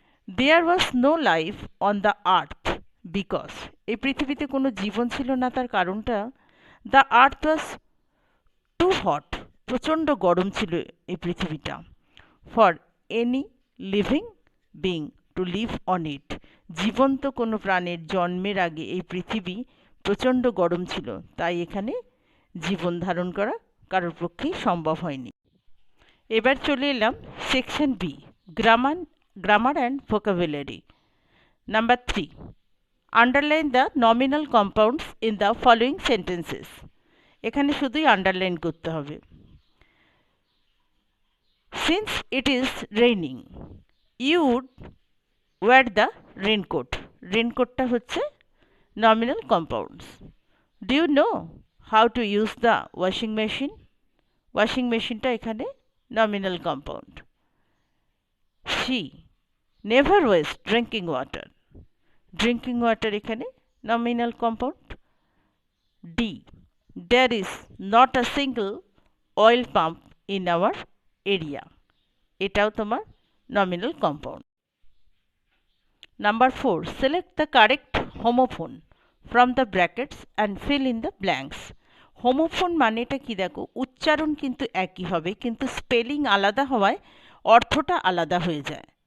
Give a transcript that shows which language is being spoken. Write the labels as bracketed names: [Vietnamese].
[English] There was no life on the earth because [Bangla] এই পৃথিবীতে কোনো জীবন ছিল না তার কারণটা, [English] the earth was too hot, [Bangla] প্রচণ্ড গরম ছিল এই পৃথিবীটা, [English] for any living being to live on it. [Bangla] জীবন্ত কোনো প্রাণীর জন্মের আগে এই পৃথিবী প্রচণ্ড গরম ছিল, তাই এখানে জীবন ধারণ করা কারোর পক্ষেই সম্ভব হয়নি। এবার চলে এলাম section B, grammar and vocabulary. [English] Number 3, underline the nominal compounds in the following sentences. [Bangla] এখানে শুধুই আন্ডারলাইন করতে হবে। [English] Since it is raining, you would wear the raincoat. [Bangla] রেনকোটটা হচ্ছে nominal compounds. [English] Do you know how to use the washing machine? Washing machine [Bangla] টা এখানে [English] nominal compound. She never wastes drinking water. Drinking water [Bangla] এখানে [English] nominal compound. D, there is not a single oil pump in our area. [Bangla] এটাও তোমার [English] nominal compound. Number 4, select the correct homophone from the brackets and fill in the blanks. [Bangla] Homophone মানেটা কি দেখো, উচ্চারণ কিন্তু একই হবে কিন্তু স্পেলিং আলাদা হওয়ায় অর্থটা আলাদা হয়ে যায়।